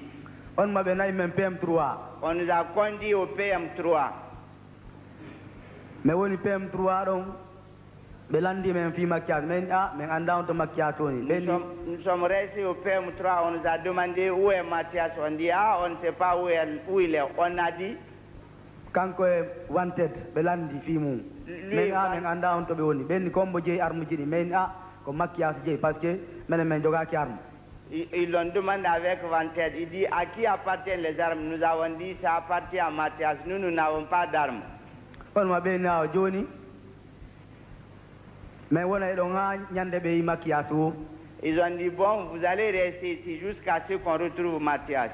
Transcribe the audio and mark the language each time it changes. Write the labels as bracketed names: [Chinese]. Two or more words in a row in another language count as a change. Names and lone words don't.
[French] On nous a conduit au PM3. Mais où est PM3? Nous sommes restés au PM3, on nous a demandé où est Mathias. On dit ah, on ne sait pas où il est. On a dit [Fula] kanko e wanted ɓe landi fimu min min anda on to ɓe woni ɓenni combo jeeyi armuji ɗi min ko makkiyas jeeyi [French] par ce que [Fula] minen min jogaki arme. [French] Ils l'ont demandé avec Wanted. Il dit à qui appartiennent les armes? Nous avons dit ça appartient à Mathias. Nous n'avons pas d'armes. On m'a bien dit Johnny. Mais on a dit Mathias. Ils ont dit bon, vous allez rester ici jusqu'à ce qu'on retrouve Mathias.